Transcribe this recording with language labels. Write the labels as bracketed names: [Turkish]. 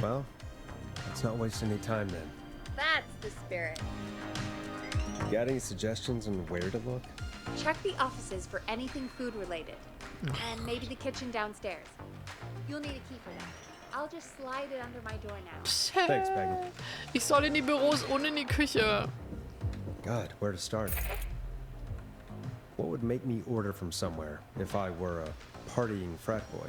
[English] Well, let's not waste any time then. That's the spirit. Got any suggestions on where to look? Check the offices for anything food related. And maybe the kitchen downstairs. You'll need a key for that. I'll just slide it under my door now. Thanks, Peggy. [German] Ich soll in die Büros und in die Küche. [English] God, where to start? What would make me order from somewhere if I were a partying frat boy?